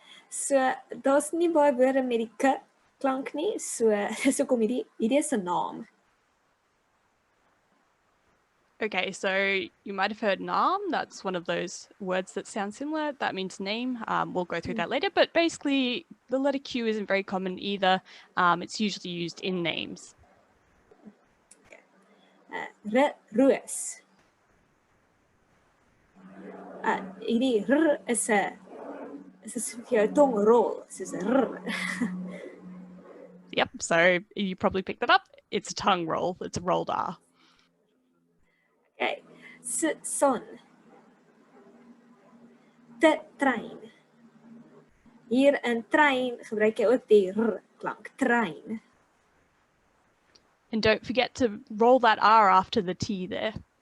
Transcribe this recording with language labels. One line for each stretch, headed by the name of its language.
Afrikaans: So daar's nie baie woorde met die k klank nie, so dis hoekom hierdie is 'n naam.
English: Okay, so you might have heard naam. That's one of those words that sound similar. That means name. We'll go through that later, but basically the letter Q isn't very common either. It's usually used in names.
Afrikaans: Roos. Hierdie r is 'n vir jou tong rol, soos 'n r.
English: Yep, so you probably picked that up. It's a tongue roll. It's a rolled R. Okay. Son.
Afrikaans: Trein. Hier in trein gebruik jy ook die r klank, trein.
English: And don't forget to roll that R after the T there.